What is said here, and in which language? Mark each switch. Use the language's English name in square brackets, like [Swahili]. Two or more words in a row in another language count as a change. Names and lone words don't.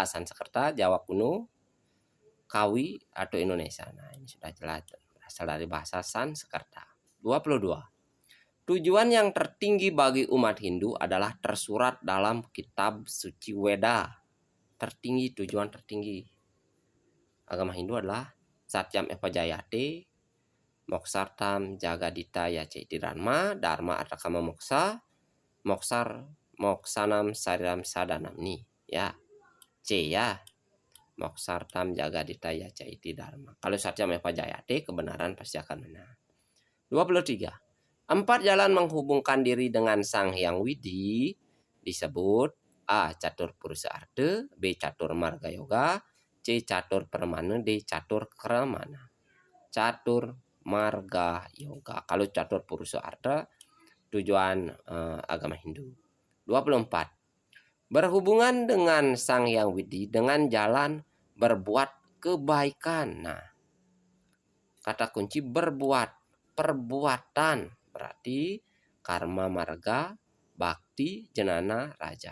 [Indonesian] Sanskerta, Jawa kuno, Kawi atau Indonesia. Nah, ini sudah jelas berasal dari bahasa Sanskerta. 22. Tujuan yang tertinggi bagi umat Hindu adalah tersurat dalam kitab suci Weda. Tertinggi, tujuan tertinggi agama Hindu adalah [Sanskrit] Satyam Eva Jayate, Moksartam Jagadita Yace Dharma, Dharma Atakama Moksa, Moksanam Sariram Sadanam [Indonesian] nih, ya. C, ya. [Sanskrit] Moksartam Jagadita Yace Dharma. Kalau Satyam Eva Jayate, [Indonesian] kebenaran pasti akan benar. 23. 4 jalan menghubungkan diri dengan Sang Hyang Widi disebut A. Catur Purusa Artha, B. Catur Marga Yoga, C. Catur Permana, D. Catur Kramana. Catur Marga Yoga. Kalau Catur Purusa Artha tujuan agama Hindu. 24. Berhubungan dengan Sang Hyang Widi dengan jalan berbuat kebaikan. Nah, kata kunci berbuat, perbuatan. Berarti karma marga, bakti, jenana, raja.